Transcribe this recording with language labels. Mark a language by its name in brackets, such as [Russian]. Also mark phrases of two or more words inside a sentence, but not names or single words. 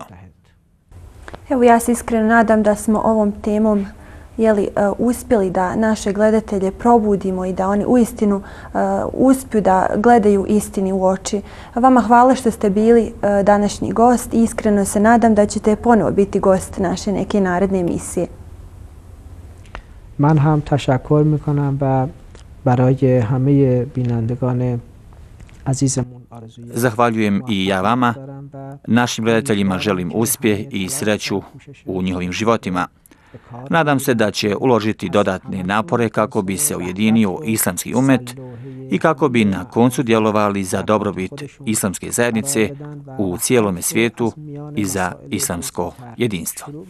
[Bosnian] Evo, ja se iskreno nadam da smo ovom temom uspjeli da naše gledatelje probudimo i da oni uistinu uspiju da gledaju istini u oči. Vama hvala što ste bili današnji gost i iskreno se nadam da ćete ponovo biti gost naše neke naredne emisije. [Persian] من هم تشکر میکنم و برای همه بینندگان عزیزمون [Bosnian] Zahvaljujem i ja vama. Našim gledateljima želim uspjeh i sreću u njihovim životima. Nadam se da će uložiti dodatne napore kako bi se ujedinio islamski umet i kako bi na koncu djelovali za dobrobit islamske zajednice u cijelome svijetu i za islamsko jedinstvo.